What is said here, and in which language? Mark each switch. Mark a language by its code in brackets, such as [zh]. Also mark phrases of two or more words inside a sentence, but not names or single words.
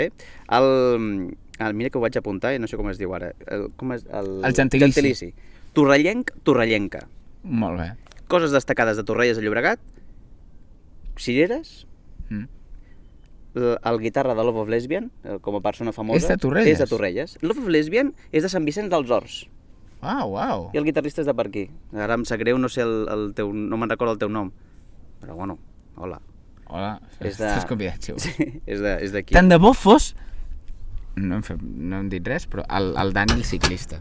[ca] Mira que ho vaig apuntar i no sé com es diu ara. El gentilici. Torrellenca. Molt bé. Coses destacades de Torrelles de Llobregat. Cireres. El guitarra de Love of Lesbian, com a persona famosa. És de Torrelles? És de Torrelles. Love of Lesbian és de Sant Vicenç dels Horts. Uau. I el guitarrista és de per aquí. Ara em sap greu, no sé no me'n recordo el teu nom. Però bueno, hola. Hola, És de- estàs convidat, si vols. Sí, és d'aquí. Tant de bo fos... No hem dit res, però el Dani el ciclista.